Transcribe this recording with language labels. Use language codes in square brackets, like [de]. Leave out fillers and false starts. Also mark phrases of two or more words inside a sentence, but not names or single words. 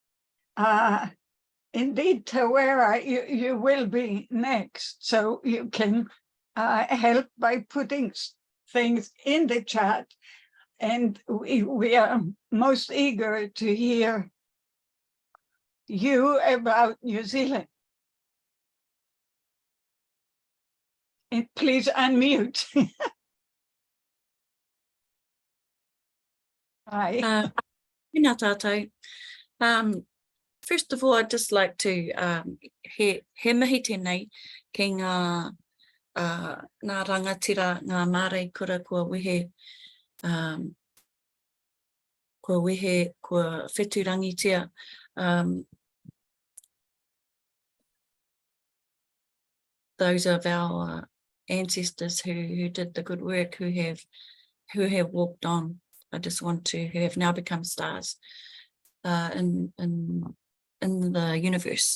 [en] Indeed, Tawera, you will be next, so you can help by putting things in the chat. And we are most eager to hear you about New Zealand. And please unmute. Hi. [mi] Tēnā tātou. [en] First of all, I'd just like to [mi] he mihi tēnei ki ngā rangatira, ngā mārei kura kua wehe, kua whetu rangitia. [en] Those of our ancestors who did the good work, who have walked on. I just want to, who have now become stars in the universe.